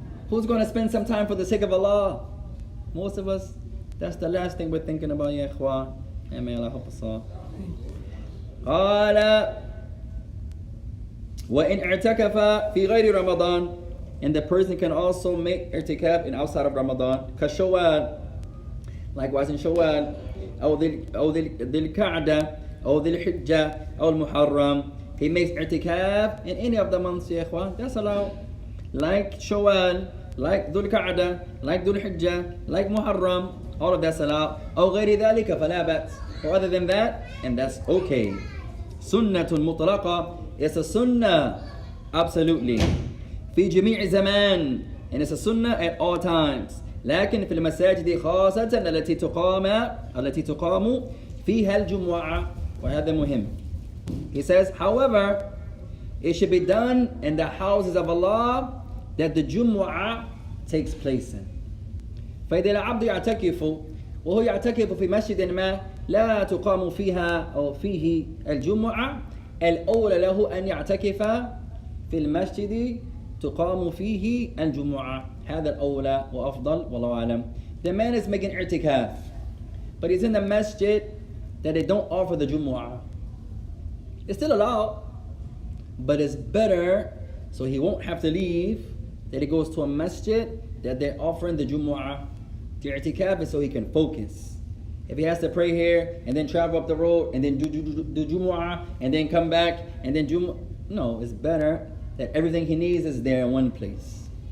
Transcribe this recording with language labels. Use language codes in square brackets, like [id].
[en] Who's going to spend some time for the sake of Allah? Most of us, that's the last thing we're thinking about, ya ikhwan. And may Allah help us all. [ar] قال وإن اعتكف في غير رمضان. [en] And the person can also make i'tikaf in outside of Ramadan. [ar] كشوال. [en] Likewise in Shawwal. [ar] أو ذي القعدة أو ذي الحجة أو المحرم. [en] he makes i'tikaf in any of the months, ya ikhwan, that's allowed. Like Shawwal, like Dhul Qa'dah, like Dhul Hijjah, like Muharram, all of that's allowed. [ar] أو غير ذلك فلا بأس. [en] Or other than that, and that's okay. [ar] سنة مطلقة, [en] it's a sunnah, absolutely. [ar] في جميع زمان, [en] and it's a sunnah at all times. [ar] لكن في المساجد خاصة التي تقام فيها الجمعة, وهذا مهم. [en] He says, however, it should be done in the houses of Allah that the Jumu'ah takes place in. [ar] فإذا العبد يعتكف وهو يعتكف في مسجد ما لا تقام فيها أو فيه الجمعة, الأولى له أن يعتكف في المسجد تقام فيه الجمعة. هذا الأولى وأفضل والله أعلم. [en] The man is making i'tikaf, but he's in the masjid that they don't offer the Jumu'ah. It's still allowed, but it's better, so he won't have to leave, that he goes to a masjid that they're offering the Jumu'ah. The i'tikaf is so he can focus. If he has to pray here and then travel up the road and then do Jumu'ah and then come back and then Jumu'ah, no, it's better that everything he needs is there in one place.